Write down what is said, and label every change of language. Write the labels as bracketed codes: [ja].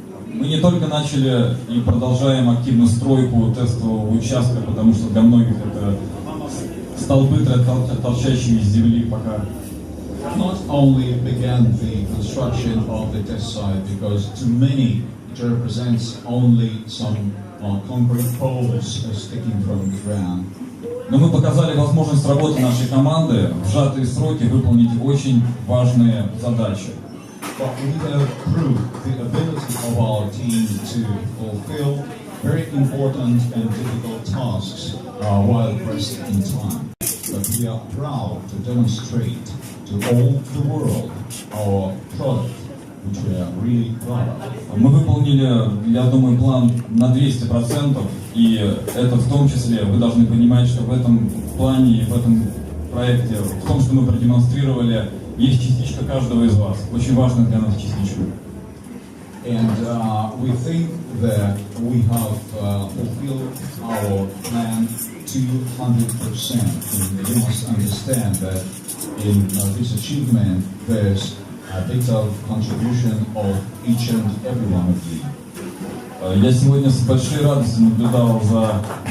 [ru] Мы не только начали и продолжаем активно стройку тестового участка, потому что для многих это столбы, торчащие из земли пока. [en] Not only began the construction of the test site, because to many it represents only some concrete poles sticking from the ground. [ru] Но мы показали возможность работы нашей команды в сжатые сроки выполнить очень важные задачи. [en] But we have proved the ability of our team to fulfill very important and difficult tasks while pressed in time. But we are proud to demonstrate to all the world our product, which we are really proud of. [ru] Мы выполнили, я думаю, план на 200%, и это в том числе, вы должны понимать, что в этом плане и в этом проекте, в том, что мы продемонстрировали, есть частичка каждого из вас. Очень важная для нас частичка. [en] And we think that we have fulfilled our plan 200%. And you must understand that in this achievement, there's a vital contribution of each and every one of you. [ru] Я сегодня с большой радостью наблюдал за...